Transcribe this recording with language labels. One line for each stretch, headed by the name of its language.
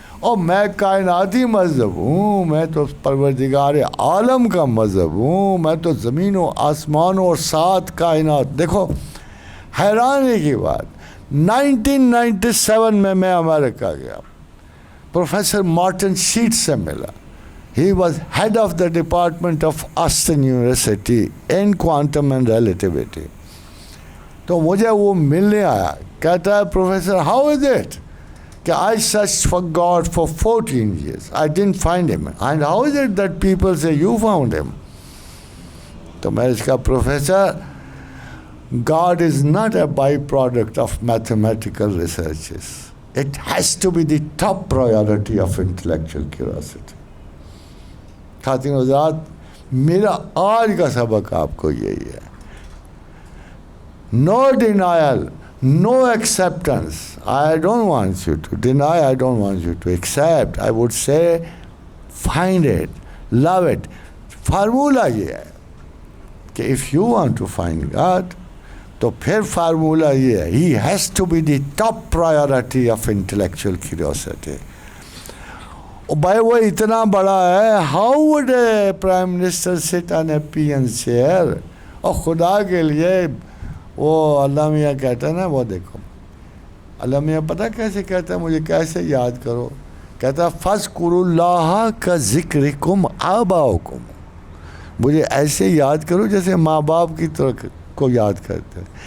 Urdu: اور میں کائناتی مذہب ہوں، میں تو پروردگار عالم کا مذہب ہوں، میں تو زمین و آسمان اور 7 کائنات. دیکھو حیرانی کی بات، 1997 میں امریکہ گیا، پروفیسر مارٹن شیٹ سے ملا.
English: He was head of the department of Austin University in quantum and relativity.
Urdu: تو مجھے وہ ملنے آیا، کہتا ہے پروفیسر
English: how is it
Urdu: کہ
English: I searched for God for 14 years. I didn't find him. And how is it that people say you found him?
Urdu: تو میں اس کا professor,
English: God is not a byproduct of mathematical researches. It has to be the top priority of intellectual curiosity.
Urdu: خاتین حضرات، میرا آج کا سبق آپ کو یہی ہے،
English: no denial, no acceptance. I don't want you to deny, I don't want you to accept. I would say find it, love it.
Urdu: Formula یہ ہے کہ
English: if you want to find God,
Urdu: تو پھر فارمولہ یہ ہے,
English: He has to be the top priority of intellectual curiosity.
Urdu: بھائی وہ اتنا بڑا ہے,
English: How would a prime minister sit on a P N chair.
Urdu: اور خدا کے لیے وہ اللہ میاں کہتا ہے نا, وہ دیکھو اللہ میاں پتہ کیسے کہتا ہے, مجھے کیسے یاد کرو, کہتا
Arabic: فَاذْكُرُوا اللَّهَ كَذِكْرِكُمْ آبَاءَكُمْ,
Urdu: مجھے ایسے یاد کرو جیسے ماں باپ کی طرح کو یاد کرتے.